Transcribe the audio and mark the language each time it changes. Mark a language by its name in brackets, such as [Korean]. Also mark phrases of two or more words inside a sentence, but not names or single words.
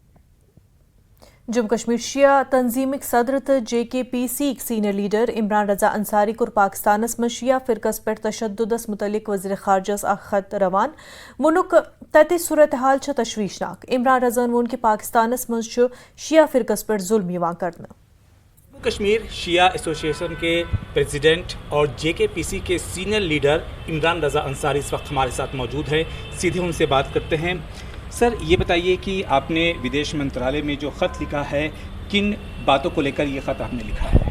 [Kashmiri] جموں کشمیر شیعہ تنظیمک صدر تو JKPC [English] senior leader [Kashmiri] عمران رضا انصاری کور پاکستانس من شیعہ فرقس پہ تشددس متعلق وزیر خارجہ اخ خط روان ونک تت صورتحال تشویشناک عمران رضا وون کہ پاکستانس من شیعہ فرقس پہ ظلم یوان کرنا [Urdu] کشمیر شیعہ ایسوسی ایشن کے پریزیڈنٹ اور JKPC کے [English] senior leader [Urdu] عمران رضا انصاری اس وقت ہمارے ساتھ موجود ہیں، سیدھے ان سے بات کرتے ہیں۔ سر یہ بتائیے کہ آپ نے ودیش منترالیہ میں جو خط لکھا ہے کن باتوں کو لے کر یہ خط آپ نے لکھا ہے؟